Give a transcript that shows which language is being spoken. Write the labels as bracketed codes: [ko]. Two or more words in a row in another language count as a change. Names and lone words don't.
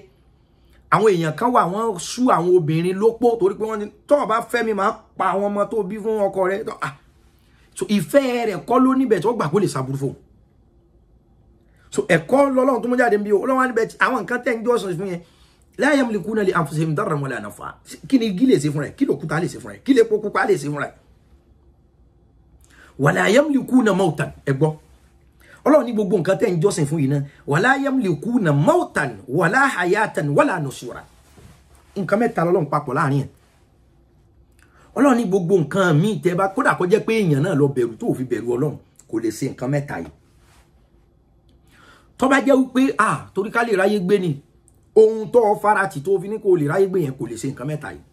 [yo] Àwọn èèyàn kan wà, wọ́n sú àwọn obìnrin lópó torí pé wọ́n ní tó bá fẹ́ mi máa pa àwọn ọmọ tó bí fún ọkọ rẹ̀. So ìfẹ́ rẹ̀ kọ́ ló níbẹ̀ tí wọ́n gbà kó lè ṣàbúrú fún. So ẹ̀kọ́ lọ́lọ́run tó mú jáde bí Ọlọ́run níbẹ̀ tí àwọn nǹkan tẹ́ ń jọ́sìn fún yẹn [ar] لا يملكون لأنفسهم ضرا ولا نفعا. [yo] Kí ni igi lè ṣe fún rẹ̀, kí ló kúta lè ṣe fún rẹ̀, kí lè po pupa lè ṣe fún rẹ̀. [ar] ولا يملكون موتا, [yo] ẹ gbọ́. Ọlọ́run ní gbogbo nǹkan tẹ́ ń jọ́sìn fún yìí náà, [ar] ولا يملكون موتا ولا حياة ولا نشورا. [yo] Nǹkan mẹ́ta lọ́lọ́run papọ̀ láàrin ẹ̀. Ọlọ́run ní gbogbo nǹkan míì tẹ́ bá kódà kó jẹ́ pé èèyàn náà lọ bẹ̀rù tó fi bẹ̀rù Ọlọ́run, kò lè ṣe nǹkan mẹ́ta yìí. Tó bá jẹ́ wípé torí ká lè ráyé gbé ni, ohun tó farati tó fi ní kó lè ráyé gbé yẹn, kò lè ṣe nǹkan mẹ́ta yìí.